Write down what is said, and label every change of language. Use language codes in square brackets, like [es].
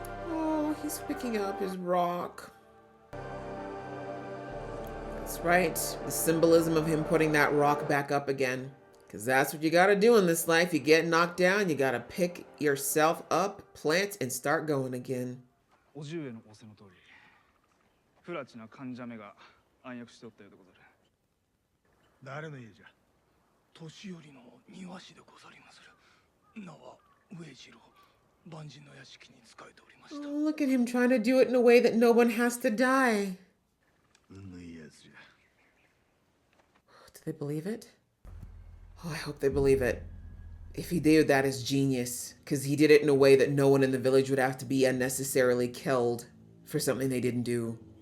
[en] Oh, he's picking up his rock. That's right. The symbolism of him putting that rock back up again. Because that's what you got to do in this life. You get knocked down, you got to pick yourself up, plant, and start going again. [ja] おじ上の仰せの通り、不埒な患者めが暗躍しておったようでござる。誰の家じゃ？年寄りの庭師でござりまする。名は上次郎、万人の屋敷に仕えておりました。 [en] Oh, look at him trying to do it in a way that no one has to die. [ja] 運のいいやつじゃ。 [en] Do they believe it? Oh, I hope they believe it. If he did, that is genius. Because he did it in a way that no one in the village would have to be unnecessarily killed for something they didn't do.